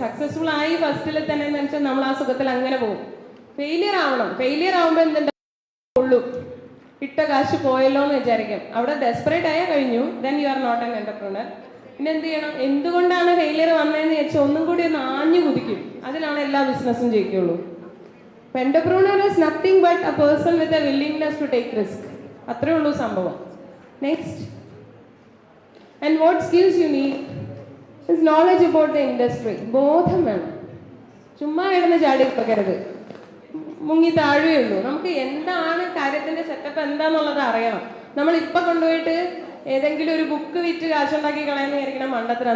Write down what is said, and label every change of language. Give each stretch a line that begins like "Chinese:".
Malayalam: Successful ആയി ഫസ്റ്റിൽ തന്നെ എന്ന് വെച്ചാൽ നമ്മൾ ആ സുഖത്തിൽ അങ്ങനെ പോകും. ഫെയിലിയർ ആവണം. ഫെയിലിയർ ആവുമ്പോൾ എന്തുണ്ടാവും? പൊള്ളും. ഇട്ട കാശ് പോയല്ലോ എന്ന് വിചാരിക്കും. അവിടെ ഡെസ്പറേറ്റ് ആയാൽ കഴിഞ്ഞു,
English: Then you are not an entrepreneur.
Malayalam: പിന്നെ എന്ത് ചെയ്യണം? എന്തുകൊണ്ടാണ് ഫെയിലിയർ വന്നതെന്ന് വെച്ചാൽ ഒന്നും കൂടി ഒന്ന് ആഞ്ഞു കുതിക്കും. അതിലാണ് എല്ലാ ബിസിനസ്സും ജയിക്കുള്ളൂ.
English: Entrepreneur is nothing but a person with a willingness to take risk.
Malayalam: അത്രേ ഉള്ളൂ സംഭവം. Next,
English: And what skills you need? Is knowledge about the industry.
Malayalam: ബോധം വേണം. ചുമ്മാ കിടന്ന് ചാടി വെക്കരുത്, മുങ്ങി താഴുകയുള്ളൂ. നമുക്ക് എന്താണ് കാര്യത്തിന്റെ സെറ്റപ്പ് എന്താന്നുള്ളത് അറിയണം. നമ്മൾ ഇപ്പൊ കൊണ്ടുപോയിട്ട് ഏതെങ്കിലും ഒരു ബുക്ക് വിറ്റ് കാശുണ്ടാക്കി കളയാന്ന് വിചാരിക്കണം മണ്ടത്തിനാ.